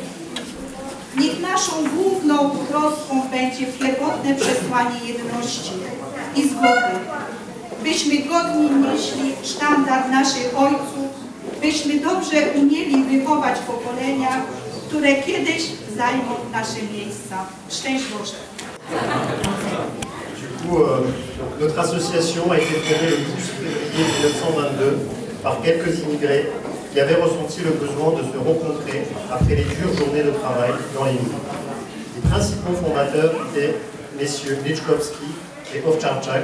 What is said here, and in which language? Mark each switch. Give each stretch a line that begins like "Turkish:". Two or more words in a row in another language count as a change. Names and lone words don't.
Polish: Niech naszą główną troską będzie pierwotne przesłanie jedności i zgody, byśmy godni nieśli sztandar naszych ojców, byśmy dobrze umieli wychować pokolenia, które kiedyś zajmą nasze miejsca. Szczęść Boże!
French: Notre association a été fondée le 12 février 1922 par quelques immigrés qui avaient ressenti le besoin de se rencontrer après les dures journées de travail dans les mines. Les principaux fondateurs étaient messieurs Liczkowski et Owczarczak.